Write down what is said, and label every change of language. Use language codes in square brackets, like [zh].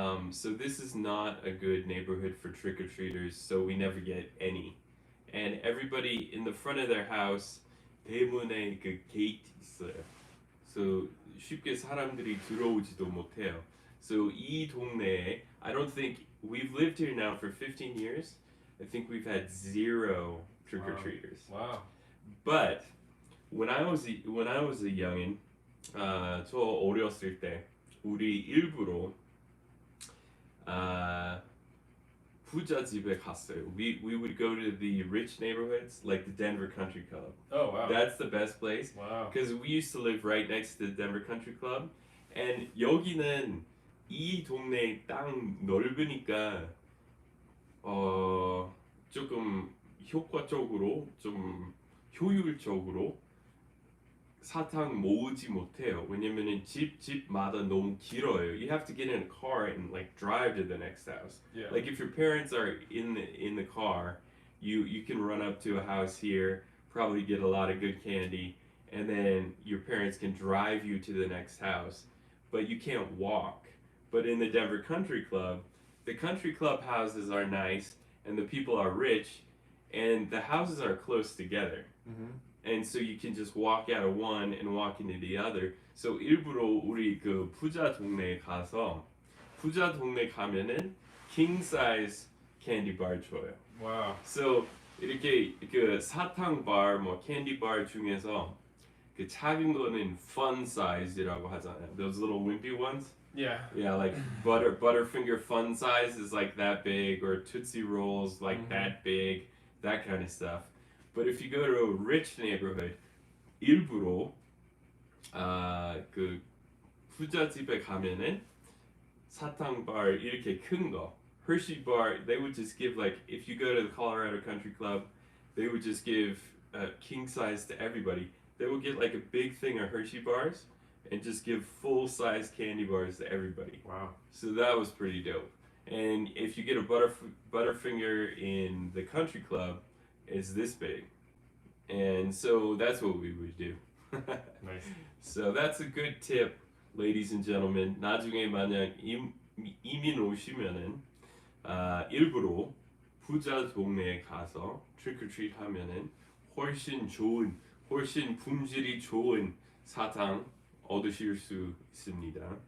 [en] So this is not a good neighborhood for trick-or-treaters, so we never get any. And everybody in the front of their house, [ko] 대문에 그 게이트 있어요. So 쉽게 사람들이 들어오지도 못해요. [en] So [ko] 이 동네에, [en] I don't think, we've lived here now for 15 years. I think we've had 0 trick-or-treaters. Wow. But when I was a youngin, [ko] 저 어렸을 때 우리 일부러 부자 집에 갔어요. [en] We would go to the rich neighborhoods, like the Denver Country Club. Oh wow. That's the best place. Wow. Because we used to live right next to the Denver Country Club, and [ko] 여기는 이 동네 땅 넓으니까 조금 효과적으로, 좀 효율적으로 사탕 모으지 못해요. 왜냐면은 집마다 너무 길어요. [en] You have to get in a car and like drive to the next house. Yeah. Like if your parents are in the car, you can run up to a house here, probably get a lot of good candy, and then your parents can drive you to the next house, but you can't walk. But in the Denver Country Club, the country club houses are nice and the people are rich and the houses are close together. Mm-hmm. And so you can just walk out of one and walk into the other. [ko] So 일부러 우리 그 부자 동네에 가서, 부자 동네 가면은 king size candy bar 줘요. [en] Wow. [ko] So 이렇게 그 사탕 bar, 뭐 candy bar 중에서 그 작은 거는 fun size이라고 하잖아요. [en] Those little wimpy ones. Yeah. Yeah, like Butterfinger fun size is like that big, or Tootsie Rolls like that big, that kind of stuff. But if you go to a rich neighborhood, [ko] 일부러 그 부잣집에 가면은 사탕 bar 이렇게 큰 거, [en] Hershey bar, they would just give, like, if you go to the Colorado Country Club, they would just give king size to everybody. They would get like a big thing of Hershey bars and just give full size candy bars to everybody. Wow. So that was pretty dope. And if you get a Butterfinger in the country club, it's this big. And so that's what we would do. Nice. So that's a good tip, ladies and gentlemen. [ko] 나중에 만약 이민 오시면은 일부러 부자 동네에 가서 trick or treat 하면은 훨씬 품질이 좋은 사탕 얻으실 수 있습니다.